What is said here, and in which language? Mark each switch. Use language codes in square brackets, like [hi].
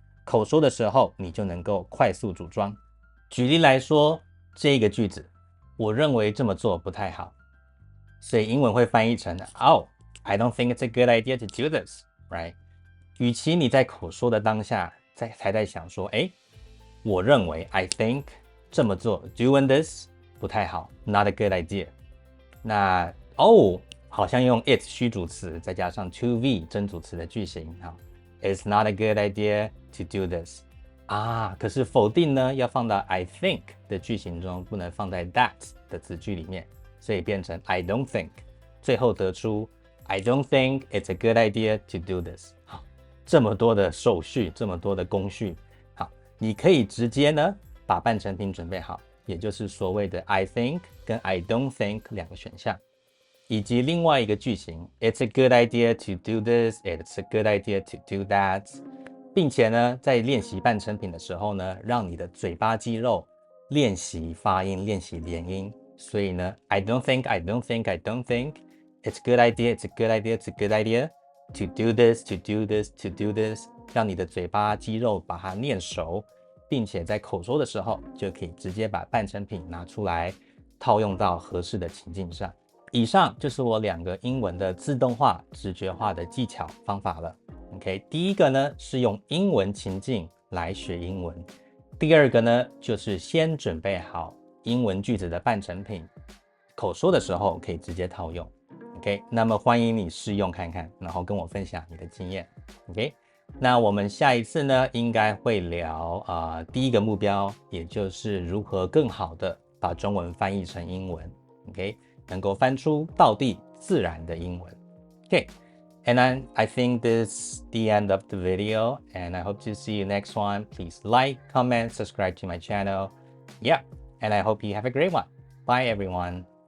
[zh] 口说的时候，你就能够快速组装。举例来说，这个句子，我认为这么做不太好，所以英文会翻译成 [en] I don't think it's a good idea to do this, right？ [zh] 与其你在口说的当下才在想说，我认为 [en] I think [zh] 这么做 [en] doing this [zh] 不太好 [en] not a good idea。 [zh] 那好像用 it 虚主词再加上 to be 真主词的句型， [en] It's not a good idea to do this。 [zh] 啊，可是否定呢要放到 [en] I think [zh] 的句型中，不能放在 that 的子句里面，所以变成 [en] I don't think。 [zh] 最后得出 [en] I don't think it's a good idea to do this。 [zh] 好，这么多的手续，这么多的工序，好，你可以直接呢把半成品准备好，也就是所谓的 [en] I think [zh] 跟 [en] I don't think [zh] 两个选项，以及另外一个句型 [en] It's a good idea to do this, it's a good idea to do that。 [zh] 并且呢，在练习半成品的时候呢，让你的嘴巴肌肉练习发音，练习连音。所以呢 [en] ，I don't think, I don't think, I don't think, it's a good idea, it's a good idea, it's a good idea to do this, to do this, to do this， [zh] 让你的嘴巴肌肉把它念熟，并且在口说的时候就可以直接把半成品拿出来套用到合适的情境上。以上就是我2个英文的自动化、直觉化的技巧方法了。 OK， 第一个呢是用英文情境来学英文，第二个呢就是先准备好英文句子的半成品，口说的时候可以直接套用。 OK， 那么欢迎你试用看看，然后跟我分享你的经验。 OK， 那我们下一次呢应该会聊第一个目标，也就是如何更好的把中文翻译成英文。 OK， 能够翻出道地自然的英文。 [en] OK。And I think this is the end of the video, and I hope to see you next one. Please like, comment, subscribe to my channel. Yeah, and I hope you have a great one. Bye, everyone.